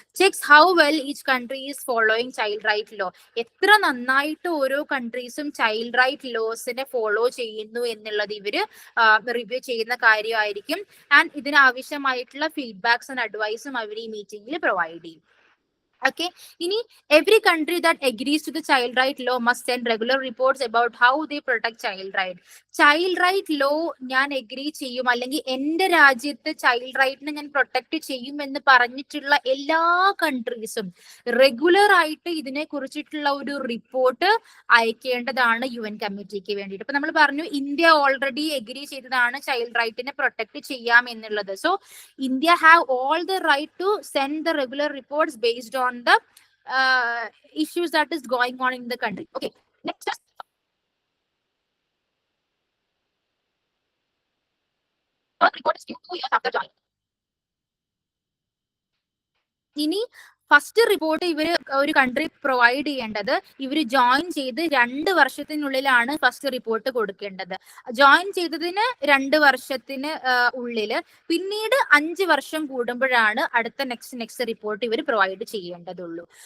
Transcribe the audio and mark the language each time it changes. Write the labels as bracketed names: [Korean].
[English] checks how well each country is following child right law, [Malayalam] എത്ര നന്നായിട്ട് ഓരോ കൺട്രീസും child right ലോസിനെ follow ചെയ്യുന്നു എന്നുള്ളത് ഇവര് റിവ്യൂ ചെയ്യുന്ന കാര്യമായിരിക്കും. ആൻഡ് ഇതിനാവശ്യമായിട്ടുള്ള ഫീഡ്ബാക്സ് ആൻഡ് അഡ്വൈസും അവർ ഈ മീറ്റിംഗിൽ പ്രൊവൈഡ് ചെയ്യും. [English] Okay, every country that agrees to the child right law must send regular reports about how they protect child right. [Malayalam] Child right law ഞാൻ agree ചെയ്യും, അല്ലെങ്കിൽ എന്റെ രാജ്യത്ത് ചൈൽഡ് റൈറ്റിനെ ഞാൻ പ്രൊട്ടക്ട് ചെയ്യും എന്ന് പറഞ്ഞിട്ടുള്ള എല്ലാ കൺട്രീസും റെഗുലർ ആയിട്ട് ഇതിനെ കുറിച്ചിട്ടുള്ള ഒരു റിപ്പോർട്ട് അയക്കേണ്ടതാണ് UN കമ്മിറ്റിക്ക് വേണ്ടിയിട്ട്. ഇപ്പൊ നമ്മൾ പറഞ്ഞു ഇന്ത്യ ഓൾറെഡി എഗ്രി ചെയ്തതാണ് ചൈൽഡ് റൈറ്റിനെ പ്രൊട്ടക്ട് ചെയ്യാം എന്നുള്ളത്. [English] So India have all the right to send the regular reports based on the issues that is going on in the country. Okay, next is report is due 2 years after joining. [Malayalam] ഇനി first report ഇവര് ഒരു country provide ചെയ്യേണ്ടത് ഇവര് join ചെയ്ത് 2 വർഷത്തിനുള്ളിലാണ് first report കൊടുക്കേണ്ടത്. Join ചെയ്തതിന് 2 വർഷത്തിന് ഉള്ളില്, പിന്നീട് 5 വർഷം കൂടുമ്പോഴാണ് അടുത്ത നെക്സ്റ്റ് റിപ്പോർട്ട് ഇവർ പ്രൊവൈഡ് ചെയ്യേണ്ടതുള്ളൂ.